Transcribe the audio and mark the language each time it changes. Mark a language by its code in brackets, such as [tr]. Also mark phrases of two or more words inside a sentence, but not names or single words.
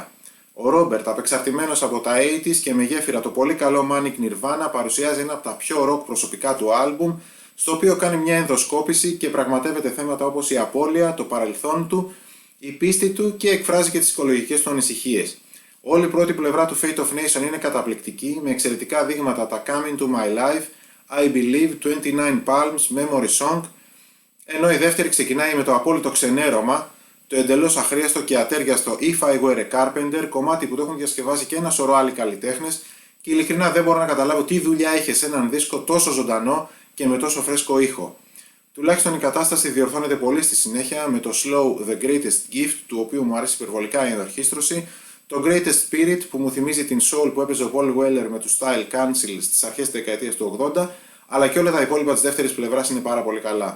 [el] Ο Ρόμπερτ, απεξαρτημένος από τα 80's και με γέφυρα το πολύ καλό Manic Nirvana, παρουσιάζει ένα από τα πιο rock προσωπικά του άλμπουμ, στο οποίο κάνει μια ενδοσκόπηση και πραγματεύεται θέματα όπως η απώλεια, το παρελθόν του, η πίστη του και εκφράζει και τις οικολογικές του ανησυχίες. Όλη η πρώτη πλευρά του Fate of Nation είναι καταπληκτική, με εξαιρετικά δείγματα τα Come Into My Life, I Believe, 29 Palms, Memory Song, ενώ η δεύτερη ξεκινάει με το απόλυτο ξενέρωμα, το εντελώς αχρίαστο και ατέριαστο If I Were a Carpenter, κομμάτι που το έχουν διασκευάσει και ένα σωρό άλλοι καλλιτέχνες και ειλικρινά δεν μπορώ να καταλάβω τι δουλειά είχε σε έναν δίσκο τόσο ζωντανό και με τόσο φρέσκο ήχο. Τουλάχιστον η κατάσταση διορθώνεται πολύ στη συνέχεια με το slow The Greatest Gift, του οποίου μου αρέσει υπερβολικά η ενορχήστρωση, το Greatest Spirit που μου θυμίζει την soul που έπαιζε ο Paul Weller με τους Style Council στις αρχές της δεκαετίας του 80, αλλά και όλα τα υπόλοιπα της δεύτερης πλευράς είναι πάρα πολύ καλά.